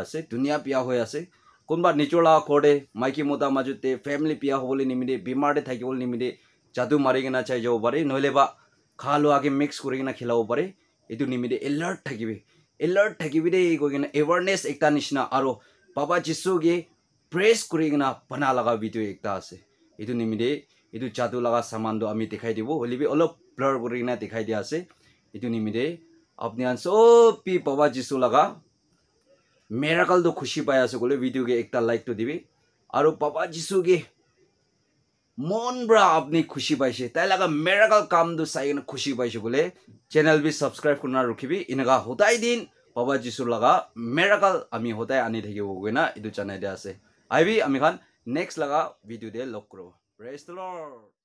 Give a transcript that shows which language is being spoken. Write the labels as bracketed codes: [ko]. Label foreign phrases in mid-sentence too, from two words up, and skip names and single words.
[nag] ase dunia pia hoy ase kunba nichola khode maiki mota majute family pia hobole nimide bimar de thakibole nimide jadu mari gina chai jabo pare noile ba khalo age mix kori gina khilabo pare etu nimide alert thakibi de go gina awareness ekta nishna aro baba Jisu ge praise kori gina bana laga video ekta ase etu nimide etu jadu laga saman do ami dikhai dibo holibi olop blur kori gina dikhai dia ase etu nimide apni an sob pi baba Jisu laga miracle do khushi paya ase gole video ge ekta like to dibi aro baba Jisu ge mon bra apni khushi paise tai laga miracle kam do sai na khushi paise gole channel bi subscribe kurna rukhibi inaga hodai din baba Jisu laga miracle ami hodai ani thakibo goina etu chanai dia ase aibi ami khan next laga video de log kro [en] praise the Lord